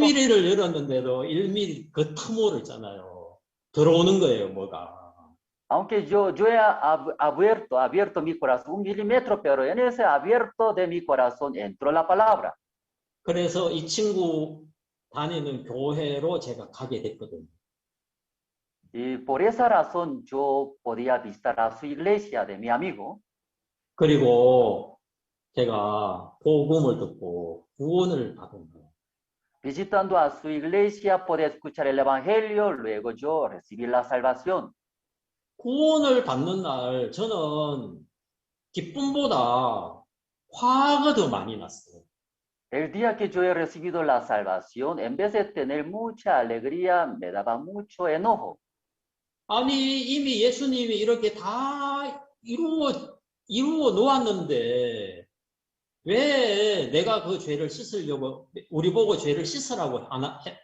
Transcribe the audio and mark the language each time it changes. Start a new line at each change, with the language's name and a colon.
Korean: 1mm를 열었는데도 1mm 그 틈으로 있잖아요. 들어오는 거예요, 뭐가.
Spanish: Aunque yo he abierto mi corazón 1 milímetro, pero en ese abierto de mi corazón entró la palabra.
Korean: 그래서 이 친구 다니는 교회로 제가 가게 됐거든요.
Spanish: Y por esa razón yo podía visitar a su iglesia de mi amigo.
Korean: 그리고 제가 복음을 듣고 구원을 받은 거예요.
Spanish: Visitando a su iglesia, podía escuchar el evangelio, luego yo recibí la salvación.
Korean: 구원을 받는 날 저는 기쁨보다 화가 더 많이 났어요.
Spanish: El día que yo he recibido la salvación, en vez de tener mucha alegría, me daba mucho enojo.
Korean: 아니 이미 예수님이 이렇게 다 이루어 놓았는데 왜 내가 그 죄를 씻으려고 우리 보고 죄를 씻으라고 하나?